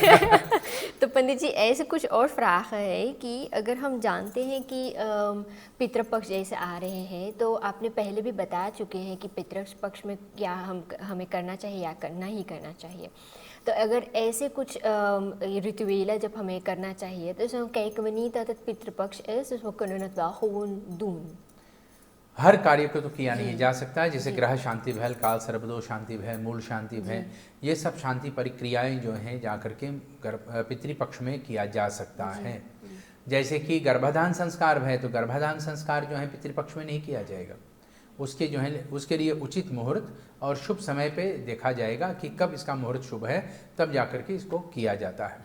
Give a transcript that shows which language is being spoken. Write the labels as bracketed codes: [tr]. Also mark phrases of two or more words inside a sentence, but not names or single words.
[hi] तो पंडित जी ऐसे कुछ और फ्राख है कि अगर हम जानते हैं कि पितृपक्ष जैसे आ रहे हैं, तो आपने पहले भी बता चुके हैं कि पितृपक्ष में क्या हमें करना चाहिए या करना ही करना चाहिए। तो अगर ऐसे कुछ rituelen जब हमें करना चाहिए, [nl] dus dan kijken we niet dat het पितृपक्ष is, dus we kunnen het wel gewoon doen। [hi] हर कार्य को तो किया नहीं जा सकता है, जैसे ग्रह शांति भय, काल सर्वदोष शांति भय, मूल शांति भय, ये सब शांति परिक्रियाएं जो हैं जाकर के पितृपक्ष में किया जा सकता है। जैसे कि गर्भाधान संस्कार भय, तो गर्भाधान संस्कार जो है पितृपक्ष में नहीं किया जाएगा, उसके जो है उसके लिए उचित मुहूर्त और शुभ समय पे देखा जाएगा कि कब इसका मुहूर्त शुभ है, तब जाकर के इसको किया जाता है।